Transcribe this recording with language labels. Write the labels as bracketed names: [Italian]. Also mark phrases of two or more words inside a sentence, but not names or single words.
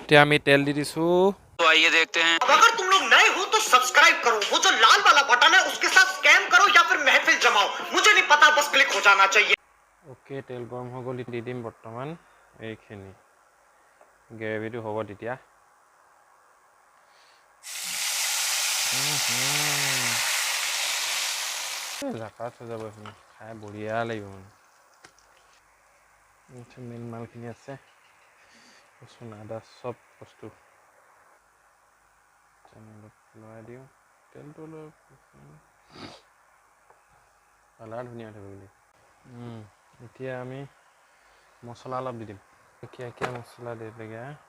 [Assamese] এতিয়া আমি তেল দি দিছো [Hindi] तो आइए देखते हैं अगर तुम लोग नए हो तो सब्सक्राइब करो वो जो लाल वाला बटन है उसके साथ स्कैम करो या फिर महफिल जमाओ मुझे नहीं पता बस क्लिक हो जाना चाहिए [Assamese] ওকে তেল গৰম হৈ গ'ল দি দিম বৰ্তমান এইখিনি গ্ৰেভিটো হ'ব তেতিয়া জাকাত হৈ যাব এইখিনি খাই বঢ়িয়া লাগিব মানে মেইন মালখিনি আছে ৰচুন আদা চব বস্তু অলপ লৰাই দিওঁ তেলটো অলপ কালাৰ ধুনীয়া উঠিব বুলি এতিয়া আমি মছলা অলপ দি দিম কিয়া মছলা দিলেগৈ